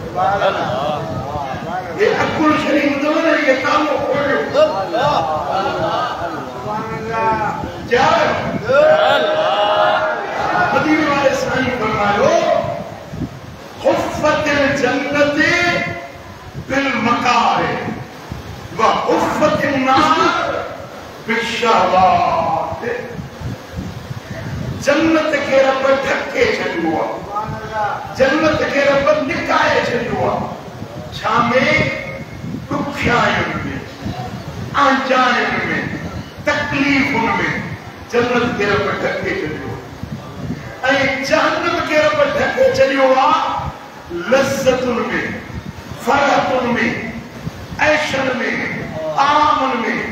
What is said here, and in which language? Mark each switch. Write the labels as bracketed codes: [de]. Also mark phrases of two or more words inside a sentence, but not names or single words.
[sd] ये अकुल शरीफ अथव न इहे तालो खोलियो मदीने वाले साईं फरमायो [ar] حفت الجنة بالمكاره وحفت النار بالشهوات. [sd] जन्नत खे रब ढके छॾियो आहे, जन्नत खे रब निकाए छॾियो आहे छा में ॾुखियाइयुनि में आंजाइयुनि में तकलीफ़ुनि में जन्नत खे रब ढके छॾियो ऐं जहन्नम खे रब ढके छॾियो आहे लज़्ज़तुनि में फ़रहतुनि में ऐशनि में आरामनि में।